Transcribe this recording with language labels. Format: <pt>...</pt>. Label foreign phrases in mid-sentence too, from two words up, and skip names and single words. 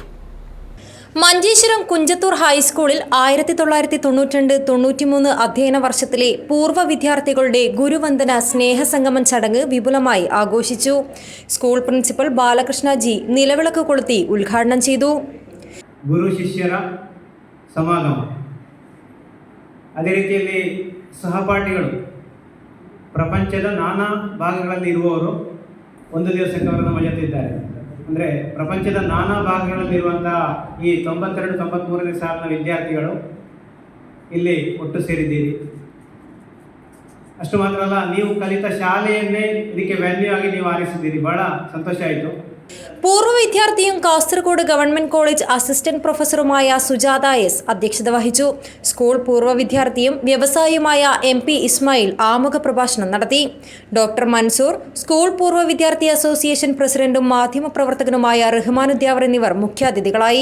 <ml>മഞ്ചേശ്വരം കുഞ്ചത്തൂർ ഹൈസ്കൂളിൽ 1992-93 അധ്യയന വർഷത്തിലെ പൂർവ്വ വിദ്യാർത്ഥികളുടെ ഗുരുവന്ദന സ്നേഹസംഗമം ചടങ്ങ് വിപുലമായി ആഘോഷിച്ചു. സ്കൂൾ പ്രിൻസിപ്പൽ ബാലകൃഷ്ണ ജി നിലവിളക്ക് കൊളുത്തി ഉദ്ഘാടനം ചെയ്തു.</ml> <kn>ಗುರು ಶಿಷ್ಯರ ಸಮಾಗಮ. ಅದೇ ರೀತಿಯಲ್ಲಿ ಸಹಪಾಠಿಗಳು ಪ್ರಪಂಚದ ನಾನಾ ಭಾಗಗಳಲ್ಲಿ ಇರುವವರು ಒಂದು ದಿವಸಕ್ಕೆ ಅವರು ನಮ್ಮ ಜೊತೆ ಇದ್ದಾರೆ. ಅಂದರೆ ಪ್ರಪಂಚದ ನಾನಾ ಭಾಗಗಳಲ್ಲಿರುವಂಥ ಈ 92-93ನೇ ಸಾಲಿನ ವಿದ್ಯಾರ್ಥಿಗಳು ಇಲ್ಲಿ ಒಟ್ಟು ಸೇರಿದ್ದೀರಿ. ಅಷ್ಟು ಮಾತ್ರ ಅಲ್ಲ, ನೀವು ಕಲಿತ ಶಾಲೆಯನ್ನೇ ಇದಕ್ಕೆ ವ್ಯಾಲ್ಯೂ ಆಗಿ ನೀವು ಆರಿಸಿದ್ದೀರಿ. ಬಹಳ ಸಂತೋಷ ಆಯಿತು.</kn> <ml>പൂർവ്വ വിദ്യാർത്ഥിയും കാസർഗോഡ് ഗവൺമെന്റ് കോളേജ് അസിസ്റ്റന്റ് പ്രൊഫസറുമായ സുജാത എസ് അധ്യക്ഷത വഹിച്ചു. സ്കൂൾ പൂർവ്വ വിദ്യാർത്ഥിയും വ്യവസായിയുമായ MP ഇസ്മായിൽ ആമുഖ പ്രഭാഷണം നടത്തി. ഡോക്ടർ മൻസൂർ, സ്കൂൾ പൂർവ്വ വിദ്യാർത്ഥി അസോസിയേഷൻ പ്രസിഡന്റും മാധ്യമപ്രവർത്തകനുമായ റഹ്മാനുദ്യാവർ എന്നിവർ മുഖ്യാതിഥികളായി.</ml>